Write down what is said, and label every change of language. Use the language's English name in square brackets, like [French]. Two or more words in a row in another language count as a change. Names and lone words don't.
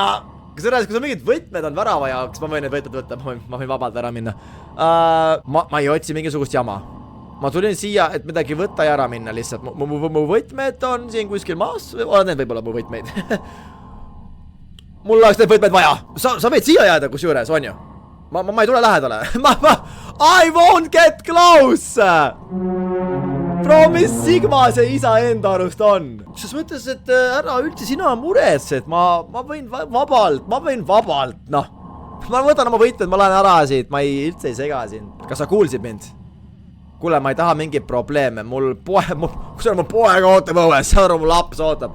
[Estonian] Kui sa mingid võtmed on värava jaoks, ma võin need võtmed võtta, ma võin vabalt ära minna. Ma ei otsi mingisugust jama. Ma tulin siia, et midagi võtta ja ära minna lihtsalt. Mu võtmed on siin kuskil maas. Oled need võib-olla mu võtmeid. Mul oleks need võtmed vaja. Sa võid siia jääda kus juures, on ju? Ma ei tule lähedale. [English] I won't get close! [Estonian] Bro, mis Sigma see isa enda arust on? Ses mõttes, et ära üldse sina muretsed. Ma võin vabalt, noh. Ma võtan oma võitmed, ma lähen ära siit. Ma üldse ei sega siin. Kas sa kuulsid mind? Kuule, ma ei taha mingit probleeme. Mul poeg ootab õues. Saad aru, mul laps ootab.